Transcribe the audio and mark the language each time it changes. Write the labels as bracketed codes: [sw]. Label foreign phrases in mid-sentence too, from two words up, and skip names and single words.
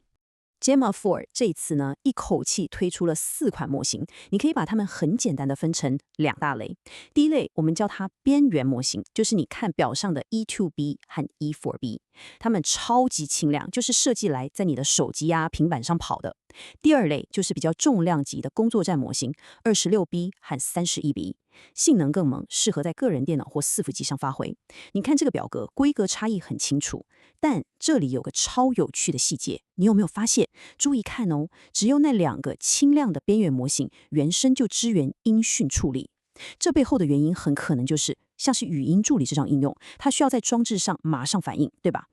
[zh] Gemma 4這一次呢，一口氣推出了4款模型，你可以把它們很簡單的分成2大類。第一類我們叫它邊緣模型，就是你看表上的 E2B 和 E4B， 它們超級輕量，就是設計來在你的手機平板上跑的。第二類就是比較重量級的工作站模型 26B 和 31B，性能更猛，適合在個人電腦或伺服機上發揮。你看這個表格，規格差異很清楚，但這裡有個超有趣的細節，你有沒有發現？注意看哦，只有那2個輕量的邊緣模型原生就支援音訊處理，這背後的原因很可能就是像是語音助理這種應用，它需要在裝置上馬上反應，對吧？